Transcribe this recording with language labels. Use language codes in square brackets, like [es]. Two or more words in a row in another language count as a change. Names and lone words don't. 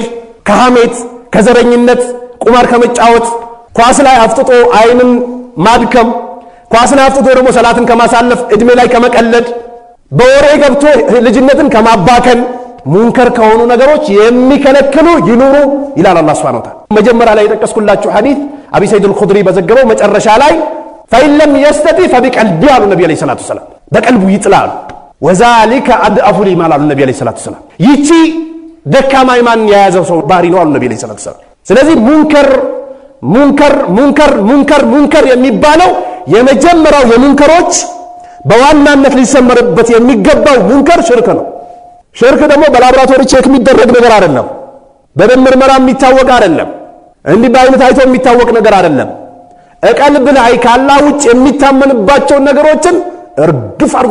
[am] ከሐሜት ከዘረኝነት ቁማር ከመጫወት ኳስ ላይ አፍጥጦ አይንን ማድከም ኳስ ላይ አፍጥጦ ደግሞ ሰላትን ከማሳለፍ እድሜ ላይ ከመቀለድ በወሬ ገብቶ ልጅነትን ከማባከን ሙንከር ከሆኑ ነገሮች የሚከለክሉ ይኑሩ ይላል አላህ [ar] سبحانه وتعالى። [am] መጀመሪያ ላይ የጠቀስኩላችሁ ሐዲስ አቢ ሰዒድ አልኹድሪ በዘገበው መጨረሻ ላይ [ar] فإن يستطيع فبقلبه على النبي عليه الصلاة والسلام [am] በቀልቡ ይጥላል [ar] وذلك أضعف الإيمان على النبي عليه الصلاة والسلام [am] ይቺ ደካማ ኢማን የያዘው ሰው ባህሪ ነው አሉ ነብዩ [ar] عليه الصلاة والسلام። [am] ስለዚህ ሙንከር የሚባለው የመጀመሪያው የሙንከሮች በዋናነት ሊሰመርበት የሚገባው ሙንከር ሽርክ ነው። ሽርክ ደግሞ በላብራቶሪ ቼክ የሚደረግ ነገር አይደለም። በደም ምርመራ የሚታወቅ አይደለም። እንዲህ በአይነት ታይቶ የሚታወቅ ነገር አይደለም። ቀልብ ላይ ካላህ ውጭ የሚታመንባቸው ነገሮችን እርግፍ አድርጎ